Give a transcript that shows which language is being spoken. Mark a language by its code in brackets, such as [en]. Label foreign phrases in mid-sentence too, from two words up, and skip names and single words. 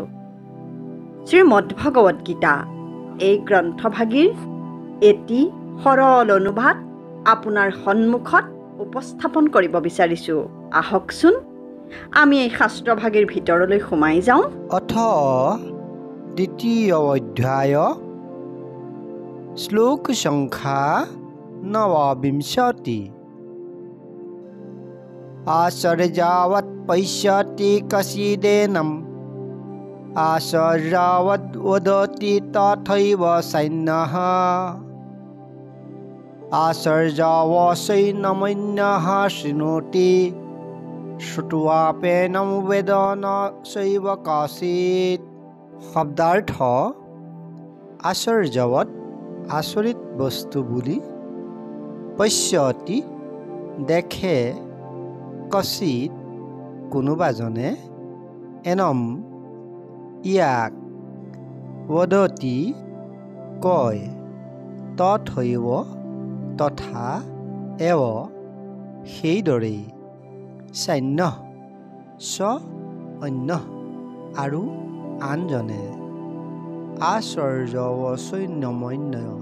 [as] শ্ৰীমদ্ ভগৱত গীতা এই গ্ৰন্থভাগীৰ এটি সৰল অনুবাদ আপোনাৰ সন্মুখত উপস্থাপন কৰিব বিচাৰিছোঁ। আহকচোন আমি এই শাস্ত্ৰভাগীৰ ভিতৰলৈ সোমাই যাওঁ। অথ দ্বিতীয় অধ্যায় শ্লোক সংখ্যা [sa] ৯ आश्चर्यावत् पश्यति कश्चिदेनम् आश्चर्यावद् वदति तथैव सैन्यः आश्चर्यावसैन्यमन्यः शृणोति श्रुत्वाप्येनं वेद न चैव कश्चित्। [as] শব্দাৰ্থ আশ্চৰ্যৱৎ আচৰিত বস্তু বুলি, পশ্যতি দেখে, কচিত কোনোবাজনে, এনম ইয়াক, বদতি কয়, তথৈব তথা, এৱ সেইদৰেই, [sa] সৈন্য চ অন্য [as] আৰু আনজনে, আশ্চৰ্যৱসৈন্যমন্য